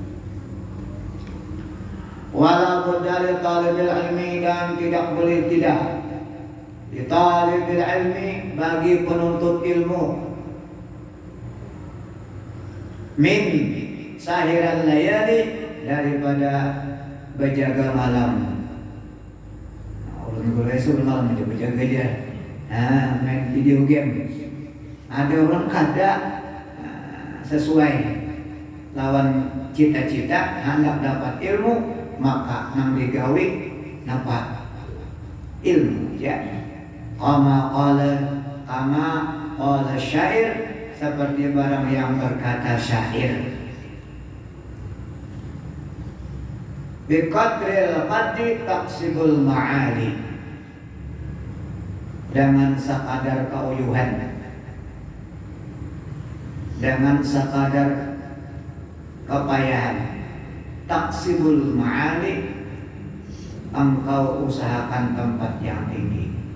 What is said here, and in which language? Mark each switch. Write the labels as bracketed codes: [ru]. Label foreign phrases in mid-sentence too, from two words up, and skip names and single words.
[ar] ولا بد لطالب العلم, [bjn] dan tidak boleh tidak [ar] لطالب العلم, [bjn] bagi penuntut ilmu, [ar] من سهر الليالي, [bjn] daripada berjaga malam. Ulun gula itu malam aja berjaga dia. Main [en] video game. [bjn] Ada orang kada sesuai lawan cita-cita, hendak dapat ilmu, maka nang digawi dapat ilmu, ya. [ar] كما قال شاعر, [bjn] seperti barang yang berkata syair. [ar] بقدر القدر تكسب المعالي, [bjn] dengan sekadar keuyuhan, dengan sekadar kepayahan, [ar] تكسب المعالي, [bjn] engkau usahakan tempat yang tinggi.